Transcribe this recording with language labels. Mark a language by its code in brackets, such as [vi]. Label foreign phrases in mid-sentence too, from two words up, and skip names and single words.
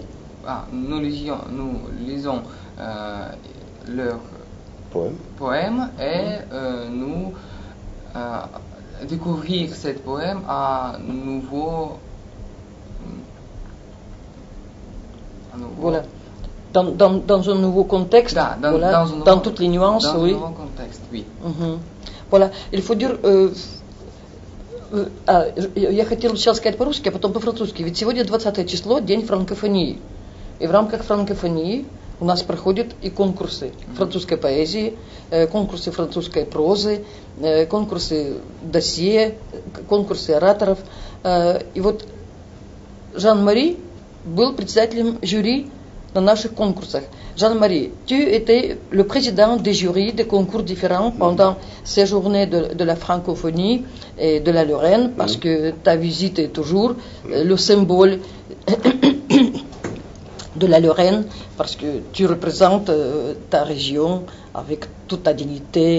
[fr] Nous lisons leurs poèmes et nous découvrir ce poème à nouveau. Voilà. Dans un nouveau contexte, voilà, dans toutes les nuances, dans oui. un nouveau contexte, oui. Voilà, il faut dire, [ru] я хотела сейчас сказать по-русски, а потом по-французски. Ведь сегодня 20 число, день франкофонии. И в рамках франкофонии у нас проходят и конкурсы французской поэзии, конкурсы французской прозы, конкурсы досье, конкурсы ораторов. И вот Жан-Мари был председателем жюри на наших конкурсах. [fr] Jean-Marie, tu étais le président des jurys des concours différents pendant ces journées de la francophonie et de la Lorraine, parce que ta visite est toujours le symbole de la Lorraine, parce que tu représentes ta région avec toute ta dignité.